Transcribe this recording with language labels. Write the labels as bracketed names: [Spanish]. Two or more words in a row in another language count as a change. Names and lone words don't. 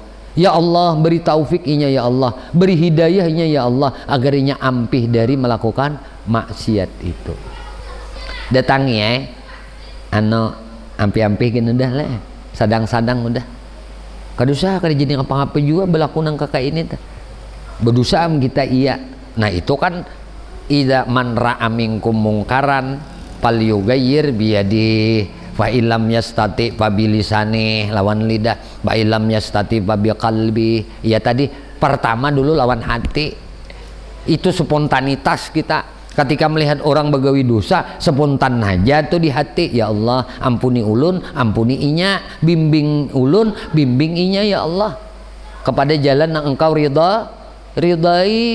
[Banjar] Ya Allah, beri taufik inya ya Allah, beri hidayahnya ya Allah, agar inya ampih dari melakukan maksiat itu. Datangi ampi-ampi gini udah lah, sadang-sadang udah. Kadosa kada jadi ngapa-ngapa juga berlaku nang kakak ini ta. Berdosa kita iya. Nah itu kan [Arabic] إذا من رأى منكم منكرا فليغيره بيده فإن لم يستطع فبلسانه, [Banjar] lawan lidah, [Arabic] فإن لم يستطع فبقلبه. [Banjar] Ya tadi pertama dulu lawan hati. [Indonesian] Itu spontanitas kita. [Banjar] Ketika melihat orang begawi dosa, spontan aja tuh di hati. Ya Allah, ampuni ulun, ampuni inya, bimbing ulun, bimbing inya ya Allah kepada jalan yang engkau ridai.